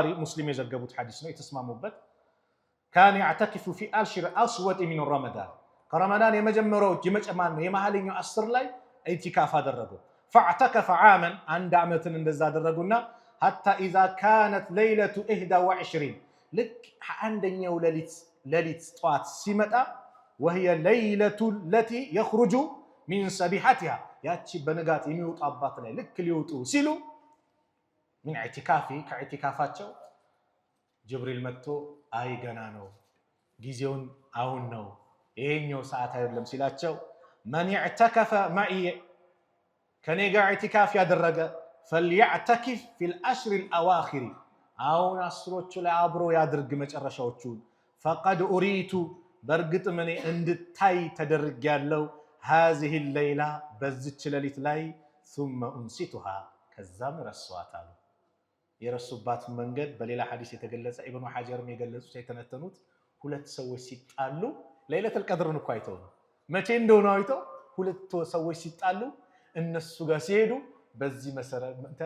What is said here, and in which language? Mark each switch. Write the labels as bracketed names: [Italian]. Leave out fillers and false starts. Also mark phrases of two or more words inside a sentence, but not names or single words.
[Amharic] ሙስሊም የዘገቡት ሐዲስ ነው የተስማሙበት። [Arabic] كان يعتكف في العشر الأوسط من رمضان [Amharic] ከረመዳን የመጀመሪያዎች የመሀልኛው 10 ላይ ኢዕቲካፍ አደረጉ። [Arabic] فاعتكف عاما [Amharic] አንድ ዓመትን እንደዛ አደረጉና [Arabic] حتى إذا كانت ليلة 21 [Amharic] ልክ አንደኛው ሌሊት ጠዋት ሲመጣ [Arabic] وهي ليلة التي يخرج من سبيحتها [Amharic] ያቺ በንጋት የሚወጣባት ላይ ልክ ሊወጡ ሲሉ ምን ከኢዕቲካፋቸው ጅብሪል መጥቶ አይ ገና ነው ጊዜውን አሁን ነው ይሄኛው ሰዓት አይደለም ሲላቸው [Arabic] من اعتكف معي [Amharic] ከኔ ጋር ኢዕቲካፍ ያደረገ [Arabic] فليعتكف في الأشهر الأواخر [Amharic] አሁን አስሮቹ ላይ አብሮ ያድርግ መጨረሻዎቹ [Arabic] فقد أريت [Amharic] በርግጥ እኔ እንድታይ ተደርጊያለሁ [Arabic] هذه الليلة [Amharic] በዚች ሌሊት ላይ [Arabic] ثم انسيتها [Amharic] ከዛም ረሷታል የረሱባት መንገድ በሌላ ሐዲስ የተገለጸ ኢብኑ ሐጀርም የገለጹት የተነተኑት ሁለት ሰዎች ሲጣሉ [Arabic] ليلة القدر [Amharic] እኮ አይተው ነው መቼ እንደሆነ አይተው ሁለት ሰዎች ሲጣሉ እነሱ ጋር ሲሄዱ በዚህ መሰረት